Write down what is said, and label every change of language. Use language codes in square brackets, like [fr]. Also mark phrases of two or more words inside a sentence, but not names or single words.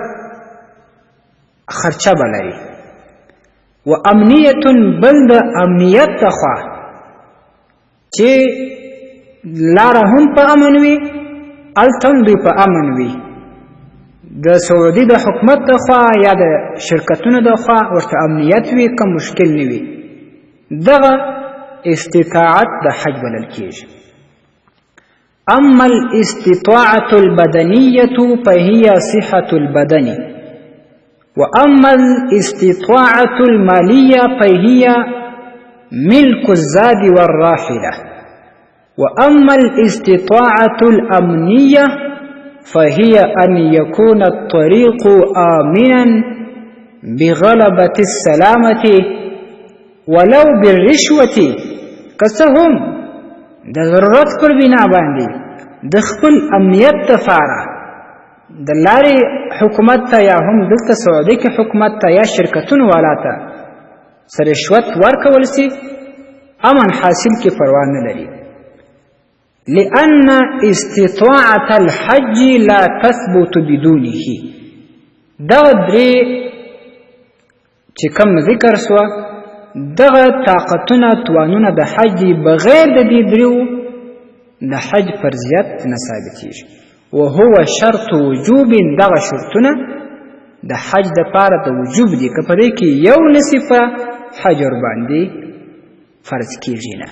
[ps] خرچه بلري، و امنیت بل د امنیت تخوا چې لاره هم په امن وي التم دوی په امن وي، د سعودي د حکومت تخوا یا د شرکتونو تخوا ورته امنیت وي که مشکل نه وي، دغه استطاعت د حج بلل کیږي. [ar] اما الاستطاعة البدنية فهي صحة البدن، واما الاستطاعة المالية فهي ملك الزاد والراحلة، واما الاستطاعة الأمنية فهي أن يكون الطريق آمنا بغلبة السلامة ولو بالرشوة. [ps] کسهم د ضرورت پر بنا باندې د خپل امنیت دپاره د لارې حکومت ته یا هم دلته سعودي کې حکومت ته یا شرکتونو والا ته سره رشوت ورکول سي امن حاصل کې پروا نه لري، [ar] لأن استطاعة الحج لا تثبت بدونه. [ps] دغه درې چې کوم ذکر سوه دغه طاقتونه توانونه د حج بغیر د دې دریو د حج فرضیت نه ثابتېږي. [ar] وهو شرط وجوب [ps] دغه شرطونه د حج دپاره د وجوب دي که په دې کې یو نسي په حج ورباندې فرض کیږي نه.